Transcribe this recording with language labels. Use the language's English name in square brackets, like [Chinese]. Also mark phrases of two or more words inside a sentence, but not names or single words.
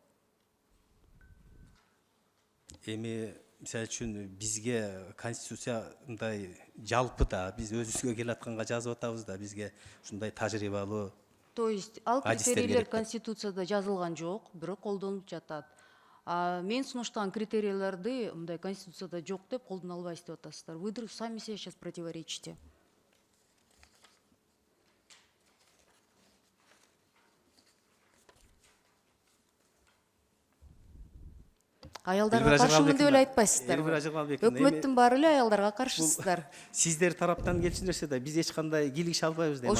[Kyrgyz] Эми мисалы үчүн бизге конституция мындай жалпы да, биз өзүбүзгө келатканга жазып атабыз да, бизге ушундай тажрыйбалуу. [Russian] То есть [Kyrgyz] ал критерийлер конституцияда жазылган жок, бирок колдонулуп жатат. Мен сунуштаган критерийлерди мындай конституцияда жок деп колдоно албайсыз деп атасыздар. [Russian] Вы сами себе сейчас противоречите. [Kyrgyz] Аялдарга каршымын деп эле айтпайсыздар. Өкмөттүн баары эле аялдарга каршысыздар. Сиздер тараптан келчү нерсе да, биз эч кандай кийлигише албайбыз дейм.